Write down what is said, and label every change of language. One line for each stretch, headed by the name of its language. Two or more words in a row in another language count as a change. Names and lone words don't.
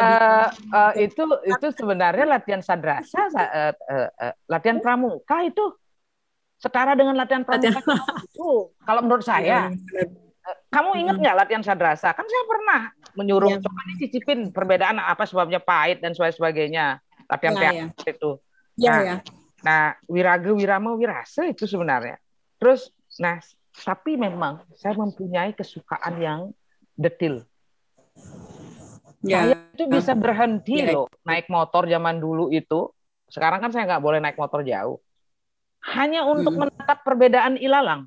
Indonesian: itu sebenarnya latihan sadrasa, latihan pramuka itu setara dengan latihan pramuka itu. Kalau menurut saya, kamu ingat nggak latihan sadrasa? Kan saya pernah menyuruh coba dicicipin perbedaan apa sebabnya pahit dan sebagainya. Latihan teater itu. Nah, wiraga, wirama, wirasa itu sebenarnya. Terus, tapi memang saya mempunyai kesukaan yang detil. Saya itu bisa berhenti loh naik motor zaman dulu itu. Sekarang kan saya nggak boleh naik motor jauh. Hanya untuk menatap perbedaan ilalang.